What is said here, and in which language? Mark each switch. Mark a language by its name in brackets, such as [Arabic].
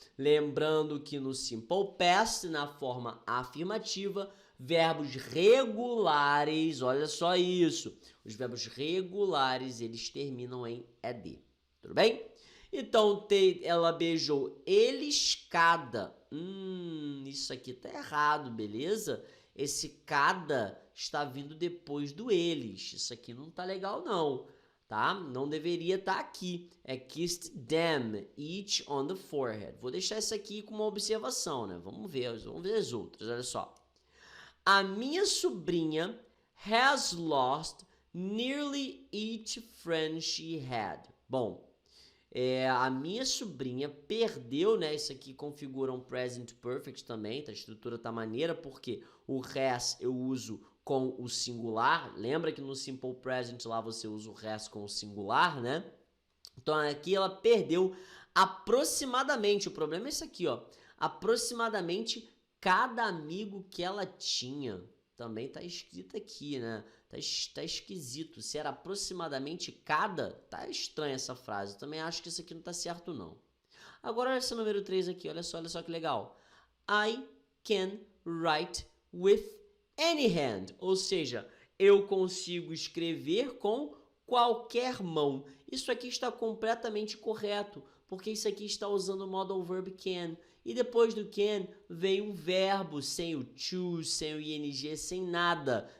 [Portuguese] Lembrando que no simple past, na forma afirmativa, verbos regulares, olha só isso, os verbos regulares, eles terminam em ed, tudo bem? Então, ela beijou eles cada, isso aqui tá errado, beleza? Esse cada está vindo depois do eles, isso aqui não tá legal não. Tá? Não deveria estar aqui. [English] É kissed them, each on the forehead. [Portuguese] Vou deixar isso aqui com uma observação, né? Vamos ver as outras, olha só. A minha sobrinha [English] has lost nearly each friend she had. [Portuguese] Bom, a minha sobrinha perdeu, né? Isso aqui configura um present perfect também, tá? A estrutura tá maneira, porque o has eu uso com o singular. Lembra que no simple present lá você usa o has com o singular, né? Então aqui ela perdeu aproximadamente, o problema é isso aqui, ó, aproximadamente cada amigo que ela tinha. Também tá escrito aqui, né? Tá esquisito. Se era aproximadamente cada, tá estranha essa frase. Eu também acho que isso aqui não tá certo, não. Agora olha esse número 3 aqui, olha só que legal. [English] I can write with any hand. [Portuguese] Ou seja, eu consigo escrever com qualquer mão. Isso aqui está completamente correto, porque isso aqui está usando o modal verb can. E depois do can vem um verbo sem o to, sem o ing, sem nada.